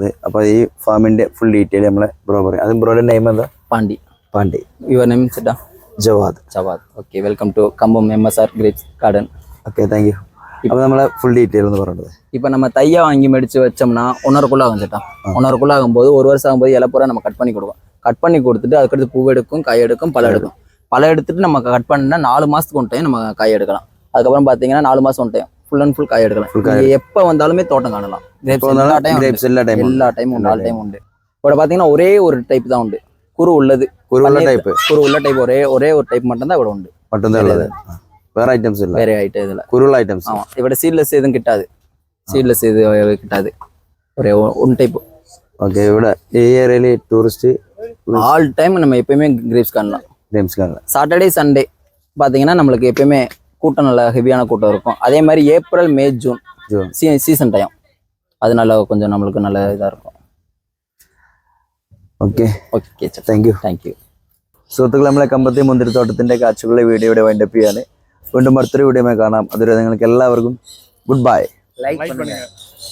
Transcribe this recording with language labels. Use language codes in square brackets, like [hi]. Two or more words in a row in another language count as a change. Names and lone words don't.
[ml] അപ്പോൾ ഈ ഫാമിൻ്റെ [en] full detail [ml] നമ്മളെ ബ്രോ പറയും. അതും ബ്രോയുടെ നെയിം എന്താ? പാണ്ടി. [en] your name [ml] ചേട്ടാ? ജവാദ്. [en] Okay, welcome to Kambam MSR grapes garden. Okay, thank you. [ml] അപ്പോൾ നമ്മളെ [en] full detail [ml] എന്ന് പറയുന്നത്, [ta] இப்போ நம்ம தையா வாங்கி மெடிச்சு வச்சோம்னா 1.5 ஆகும் சேட்டா. 1.5 ஆகும்போது 1 வருஷம் ஆகும்போது இலப்புறம் நம்ம கட் பண்ணி கொடுக்கும். கட் பண்ணி கொடுத்துட்டு அதுக்கடுத்து பூ எடுக்கும், காய் எடுக்கும், பழம் எடுக்கும். பழம் எடுத்துட்டு நம்ம கட் பண்ணா 4 மாசத்துக்கு [en] one time [ta] நம்ம காய் எடுக்கலாம். அதுக்கப்புறம் பார்த்தீங்கன்னா 4 மாசம் [en] one time full and full [ta] காய் எடுக்கலாம். எப்போ வந்தாலுமே தோட்டம் காணலாம். எல்லா டைமும் உண்டு, [en] all time [ta] உண்டு. இப்போ பார்த்தீங்கன்னா ஒரே ஒரு டைப் தான் உண்டு, குரு உள்ள டைப். ஒரே ஒரு டைப் மட்டும் தான் இவ்வளோ உண்டு. [ml] വേറെ ഐറ്റംസ് ഇല്ല. വേറെ ആയിട്ട് ഇതില്ല, കുരുള്ള ഐറ്റംസ്. ஆமா, ഇവിടെ സീഡ്ലെസ് ഇതും കിട്ടാതെ. സീഡ്ലെസ് ഇത് കിട്ടാതെ ഒരേ [en] one type. [ml] ഓക്കെ. ഇവിടെ ഈ ഏരിയയിൽ ടൂറിസ്റ്റ് [en] all time [ta] நம்ம எப்பயுமே கிரேப்ஸ் காணலாம். [en] Saturday Sunday [ta] பார்த்தீங்கன்னா நம்மளுக்கு எப்பயுமே கூட்டம் நல்ல ஹெவியான கூட்டம் இருக்கும். அதே மாதிரி [en] April May June season time, [ta] அதனால கொஞ்சம் நம்மளுக்கு நல்ல இதாக இருக்கும். [ml] ഓക്കെ, [en] thank you. [ml] സുഹൃത്തുക്കളെ, നമ്മളെ കമ്പത്തെ മുന്തിരിത്തോട്ടത്തിൻ്റെ കാഴ്ചകളുടെ വീഡിയോയുടെ വൈൻഡപ്പ് ചെയ്യാണ്. വീണ്ടും അടുത്തൊരു വീഡിയോ കാണാം. അതുവരെ നിങ്ങൾക്ക് എല്ലാവർക്കും [en] good bye. [ta] ലൈക്ക് பண்ணுங்க.